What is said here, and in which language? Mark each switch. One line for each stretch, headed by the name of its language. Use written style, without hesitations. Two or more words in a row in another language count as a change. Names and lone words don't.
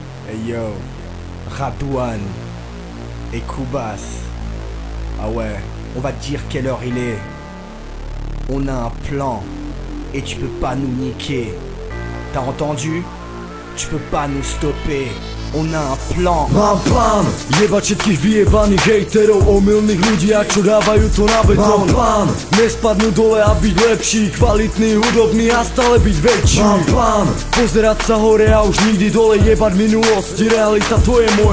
French: Hey yo, Radouane et Koubas. Ah ouais, on va te dire quelle heure il est. On a un plan et tu peux pas nous niquer. T'as entendu? Tu peux pas nous stopper. On a un plan.
Slovak: Mám plán, jebať všetkých vyjebaných hejterov, omylných ľudí, a čo dávajú to na betón. Mám plán, nespadnú dole a byť lepší, kvalitný, hudobný a stále byť väčší. Mám plán, pozerať sa hore a už nikdy dole, jebať minulosť, realita to je moje.